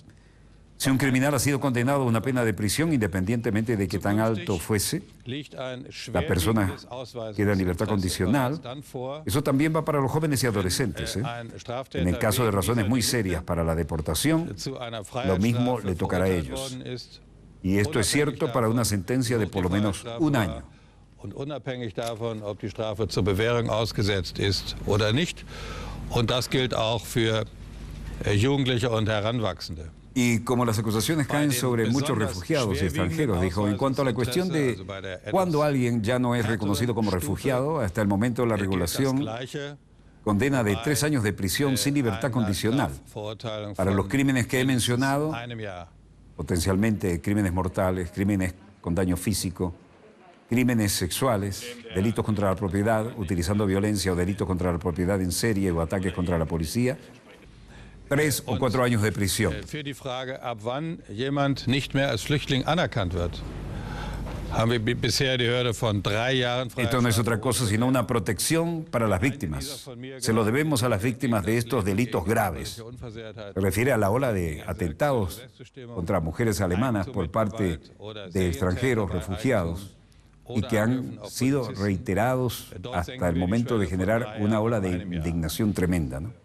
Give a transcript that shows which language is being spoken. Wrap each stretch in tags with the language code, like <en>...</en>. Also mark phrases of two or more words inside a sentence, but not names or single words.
<es>Si un criminal ha sido condenado a una pena de prisión, independientemente de que tan alto fuese, la persona queda en libertad condicional. Eso también va para los jóvenes y adolescentes. En el caso de razones muy serias para la deportación, lo mismo le tocará a ellos. Y esto es cierto para una sentencia de por lo menos un año.</es> <de>Und unabhängig davon, ob die Strafe zur Bewährung ausgesetzt ist oder nicht. Und das gilt auch für Jugendliche und Heranwachsende.</de> <es>Y como las acusaciones caen sobre muchos refugiados y extranjeros, dijo, en cuanto a la cuestión de cuándo alguien ya no es reconocido como refugiado, hasta el momento la regulación condena de 3 años de prisión sin libertad condicional. Para los crímenes que he mencionado, potencialmente crímenes mortales, crímenes con daño físico, crímenes sexuales, delitos contra la propiedad, utilizando violencia o delitos contra la propiedad en serie o ataques contra la policía, 3 o 4 años de prisión.</es> <de>Für die Frage, ab wann jemand nicht mehr als Flüchtling anerkannt wird, haben wir bisher die Hürde von 3 Jahren.</de> <es>Esto no es otra cosa sino una protección para las víctimas. Se lo debemos a las víctimas de estos delitos graves. Se refiere a la ola de atentados contra mujeres alemanas por parte de extranjeros refugiados y que han sido reiterados hasta el momento de generar una ola de indignación tremenda, ¿no?</es>